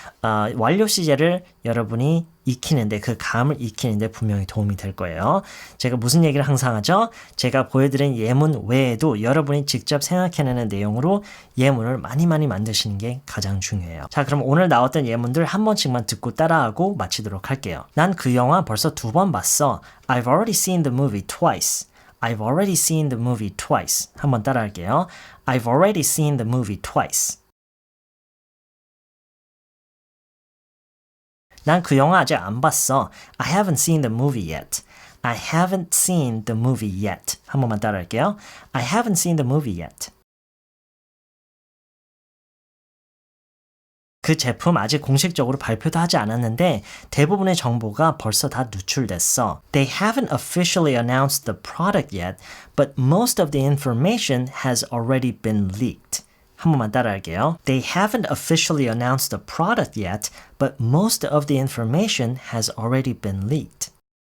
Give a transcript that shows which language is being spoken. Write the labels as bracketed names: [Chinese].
[Korean] 완료 시제를 여러분이 익히는데, 그 감을 익히는데 분명히 도움이 될 거예요. 제가 무슨 얘기를 항상 하죠? 제가 보여드린 예문 외에도 여러분이 직접 생각해내는 내용으로 예문을 많이 만드시는 게 가장 중요해요. 자, 그럼 오늘 나왔던 예문들 한 번씩만 듣고 따라하고 마치도록 할게요. 난 그 영화 벌써 2번 봤어. [English] I've already seen the movie twice. I've already seen the movie twice. [Korean] 한번 따라할게요. [English] I've already seen the movie twice. [Korean] 난 그 영화 아직 안 봤어. [English] I haven't seen the movie yet. I haven't seen the movie yet. [Korean] 한 번만 따라할게요. [English] I haven't seen the movie yet. [Korean] 그 제품 아직 공식적으로 발표도 하지 않았는데 대부분의 정보가 벌써 다 누출됐어. [English] They haven't officially announced the product yet, but most of the information has already been leaked. [Korean] 한 번만 따라할게요. [English] They haven't officially announced the product yet, but most of the information has already been leaked.